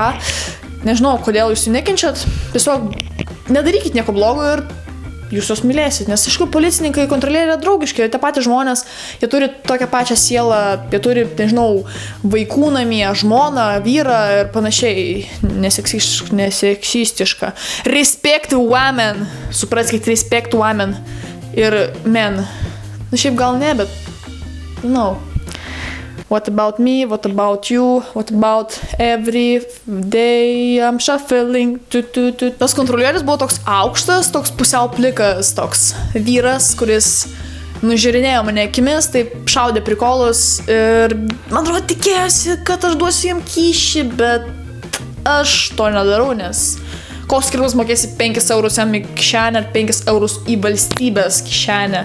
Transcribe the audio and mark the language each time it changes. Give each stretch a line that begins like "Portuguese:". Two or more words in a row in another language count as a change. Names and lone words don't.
Lithuanian: Nežinau, kodėl jūs jų nekenčiat. Tiesiog nedarykit nieko blogo ir jūs jos mylėsit, nes aišku, policininkai, kontrolieriai yra draugiški, tie patys žmonės, jie turi tokią pačią sielą, jie turi, nežinau, vaikų namie, žmoną, vyrą ir panašiai, neseksistiška.
English: Respect women, supraskite, respect women ir men.
Lithuanian: Na šiaip gal ne, bet,
English: what about me, what about you, what about every day I'm shuffling.
Lithuanian: Tas kontrolierius buvo toks aukštas, toks pusiau plikas, toks vyras, kuris nužiūrinėjo mane akimis, taip šaudė prikolus ir man atrodo tikėjosi, kad aš duosiu jam kyšį, bet aš to nedarau, nes koks skirtumas mokėsi 5 eurus jam į kišenę ar 5 eurus į valstybės kišenę.